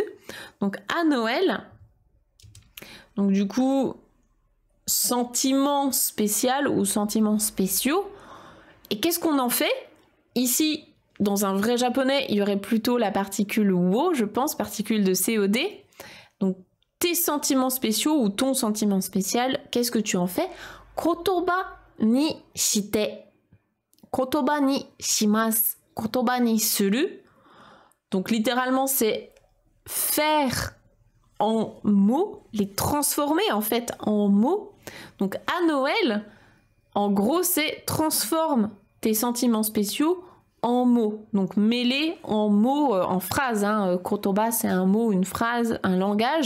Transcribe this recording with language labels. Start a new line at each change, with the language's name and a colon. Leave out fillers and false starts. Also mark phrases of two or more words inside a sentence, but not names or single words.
French: Donc à Noël, donc du coup, sentiment spécial ou sentiments spéciaux. Et qu'est-ce qu'on en fait? Ici, dans un vrai japonais, il y aurait plutôt la particule wo, je pense, particule de COD. Donc tes sentiments spéciaux ou ton sentiment spécial, qu'est-ce que tu en fais?
Japanese: 言葉にして 言葉にします. 言葉にする.
French: Donc littéralement, c'est faire en mots, les transformer en fait en mots. Donc à Noël, en gros, c'est transforme tes sentiments spéciaux en mots. Donc mêler en mots, en phrases. Kotoba, c'est un mot, une phrase, un langage.